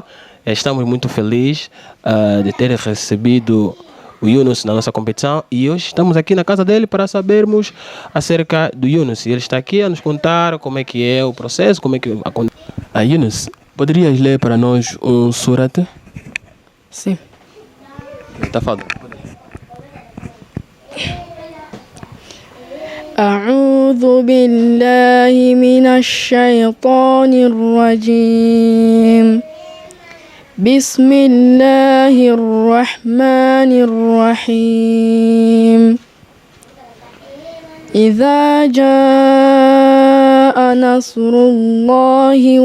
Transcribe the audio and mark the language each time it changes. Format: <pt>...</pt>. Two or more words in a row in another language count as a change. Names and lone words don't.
<pt>Estamos muito felizes de ter recebido o Yunus na nossa competição e hoje estamos aqui na casa dele para sabermos acerca do Yunus. E ele está aqui a nos contar como é que é o processo, como é que acontece. Yunus, poderias ler para nós um surat? Sim. Está falando.</pt> <ar>أعوذ بالله من الشيطان الرجيم بسم الله الرحمن الرحيم إذا جاء نصر الله</ar>